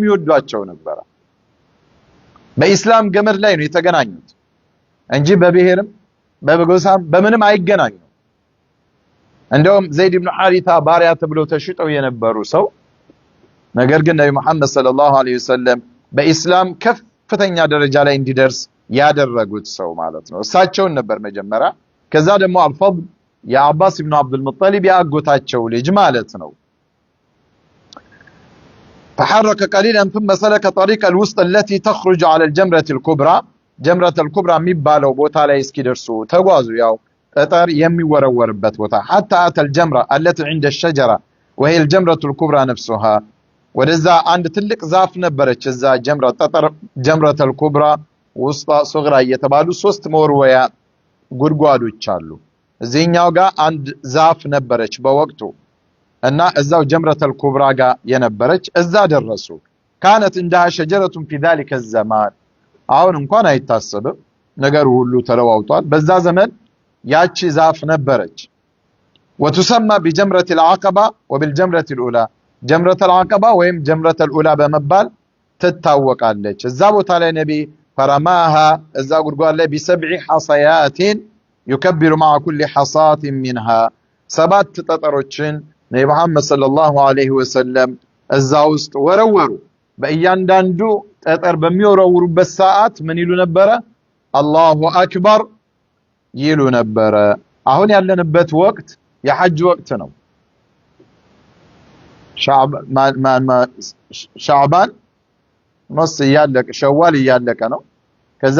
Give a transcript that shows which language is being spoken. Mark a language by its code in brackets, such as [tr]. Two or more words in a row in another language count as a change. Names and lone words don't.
[am] ይወዷቸው ነበር። በኢስላም ገመድ ላይ ነው የተገናኙት እንጂ በብሔርም በጎሳም በምንም አይገናኙም። እንደውም ዘይድ ኢብኑ ሐሪታ ባሪያ ተብለው ተሽጠው የነበሩ ሰው ነገር ግን ነብይ መሐመድ [ar] صلى الله عليه وسلم [am] በኢስላም ከፍተኛ ደረጃ ላይ እንዲደርስ ያደረጉት ሰው ማለት ነው። እሳቸውን ነበር መጀመሪያ። ከዛ ደግሞ አልፈضል የአባስ ኢብኑ አብዱል ሙጠሊብ ያጎታቸው ልጅ ማለት ነው። [ar] تحرك قليلا ثم سلك طريق الوسط التي تخرج على الجمرة الكبرى جمرة الكبرى [am] የሚባለው ቦታ ላይ እስኪደርሱ ተጓዙ። ያው ጠጠር የሚወረወርበት ቦታ [ar] حتى أتى الجمرة التي عند الشجرة وهي الجمرة الكبرى نفسها [am] ወደዛ አንድ ትልቅ ዛፍ ነበረች። እዛ [ar] جمرة الكبرى [am] ውስጣ ሱግራ እየተባሉ 3 መወርወያ ጉድጓዶች አሉ። እዚህኛው ጋር አንድ ዛፍ ነበረች በወቅቱ እና እዛው [ar] جمرة الكبرى [am] ጋር የነበረች እዛ ደረሱ። [ar] كانت عندها شجرة في ذلك الزمان [am] አሁን እንኳን አይታሰብም፣ ነገሩ ሁሉ ተለዋውጧል። በዛ ዘመን ያቺ ዛፍ ነበረች። [ar] وتسمى بجمرة العقبة وبالجمرة الأولى جمرة العقبة [am] ወይም [ar] جمرة الأولى [am] በመባል ትታወቃለች። እዛ ቦታ ላይ ነብይ فرماها እዛ ጉድጓድ ላይ [ar] بسبع حصيات يكبر مع كل حصاة منها [am] 7 ጠጠሮችን ነብይ መሐመድ [ar] صلى الله عليه وسلم [am] እዛ ውስጥ ወረወሩ። በእያንዳንዱ ጠጠር በሚወረውሩበት ሰዓት ምን ይሉ ነበረ? [ar] الله أكبر [am] ይሉ ነበረ። አሁን ያለንበት ወቅት የሐጅ ወቅት ነው። ሻዕባን ነስ ያለቀ ሸዋል ያለቀ ነው። ከዛ